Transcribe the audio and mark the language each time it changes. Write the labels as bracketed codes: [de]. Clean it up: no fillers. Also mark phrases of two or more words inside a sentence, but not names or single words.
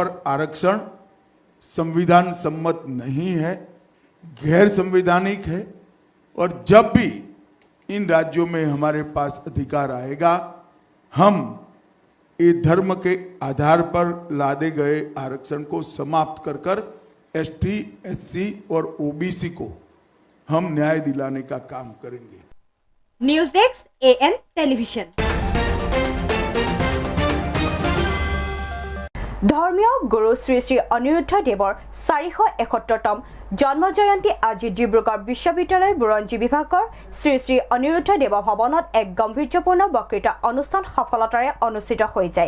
[hi] आरक्षण संविधान सम्मत नहीं है, गैर संवैधानिक है और जब भी इन राज्यों में हमारे पास अधिकार आएगा हम ये धर्म के आधार पर लादे गए आरक्षण को समाप्त कर ST, SC और OBC को हम न्याय दिलाने का काम करेंगे। [en] News Desk AN Television. [as] ধৰ্মীয় গুৰু শ্ৰী শ্ৰী অনিৰুদ্ধ দেৱৰ 471তম জন্ম জয়ন্তী আজি ডিব্ৰুগড় বিশ্ববিদ্যালয় বুৰঞ্জী বিভাগৰ শ্ৰী শ্ৰী অনিৰুদ্ধ দেৱ ভৱনত এক গম্ভীৰ্যপূৰ্ণ বক্তৃতা অনুষ্ঠান সফলতাৰে অনুষ্ঠিত হৈ যায়।